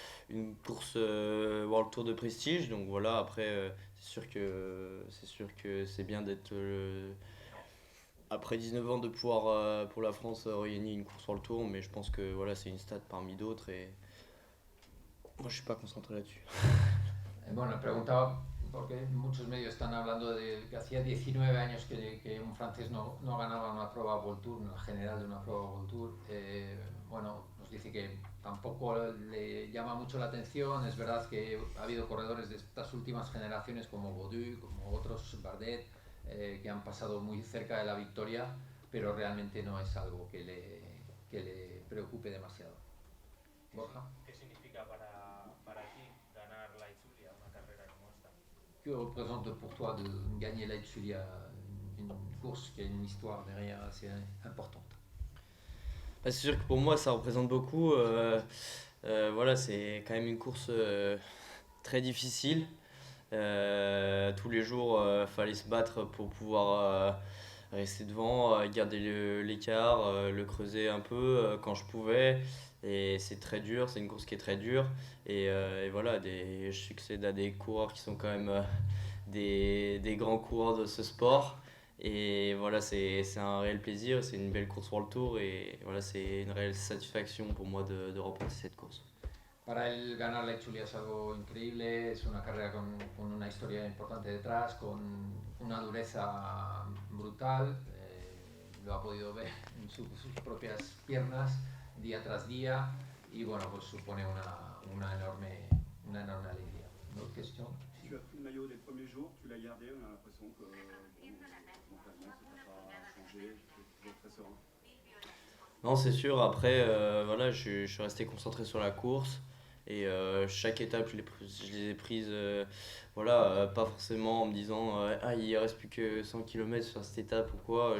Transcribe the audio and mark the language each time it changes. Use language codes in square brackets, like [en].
[fr] une course World Tour de prestige. Donc voilà, après, c'est sûr que c'est bien d'être après 19 ans de pouvoir pour la France regagner une course World Tour, mais je pense que voilà, c'est une stat parmi d'autres et moi je suis pas concentré là-dessus. [es] Bueno, preguntaba porque muchos medios están hablando de que hacía 19 años que un francés no ganaba una prueba World Tour, una general de una prueba World Tour. Bueno, nos dice que tampoco le llama mucho la atención. Es verdad que ha habido corredores de estas últimas generaciones como Baudu, como otros, Bardet, que han pasado muy cerca de la victoria, pero realmente no es algo que le preocupe demasiado. Borja. ¿Qué significa para ti ganar la Itzulia, una carrera como esta? [fr] Que représente pour toi de gagner la Itzulia, une course qui a une histoire derrière assez importante? Bah, c'est sûr que pour moi ça représente beaucoup. Voilà, c'est quand même une course très difficile. Tous les jours, fallait se battre pour pouvoir rester devant, garder l'écart, le creuser un peu quand je pouvais. Et c'est très dur, c'est une course qui est très dure. Et voilà, je succède à des coureurs qui sont quand même des grands coureurs de ce sport. Et voilà, c'est un réel plaisir, c'est une belle course World Tour. Et voilà, c'est une réelle satisfaction pour moi de remporter cette course. [es] Para él ganar la Itzulia es algo increíble, es una carrera con una historia importante detrás, con una dureza brutal, lo ha podido ver en sus propias piernas día tras día y bueno, pues supone una enorme alegría. ¿No? [fr] Question? Tu as pris le maillot dès le premier jour, tu l'as gardé, on a l'impression que mentalement ça n'a pas changé, tu es toujours très serein. Non, c'est sûr. Après, voilà, je suis resté concentré sur la course et chaque étape, je les ai prises, voilà, pas forcément en me disant ah, il reste plus que 100 km sur cette étape ou quoi.